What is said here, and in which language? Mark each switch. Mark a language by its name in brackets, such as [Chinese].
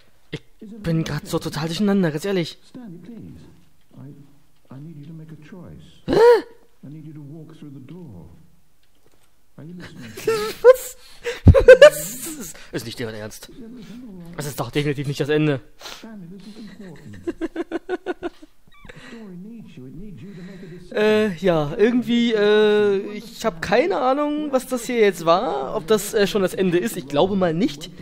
[German] Ich bin gerade so total durcheinander, ganz ehrlich. [English] Stanley, please. I need you to make a choice. [German] Hä? [English] I need you to walk through the door. Are you listening? [German] Was? Das ist nicht deren Ernst. Das ist doch definitiv nicht das Ende. [English] Stanley, this is important. The story needs you. It needs you to make a decision. [German] Ja, irgendwie, ich habe keine Ahnung, was das hier jetzt war, ob das schon das Ende ist. Ich glaube mal nicht.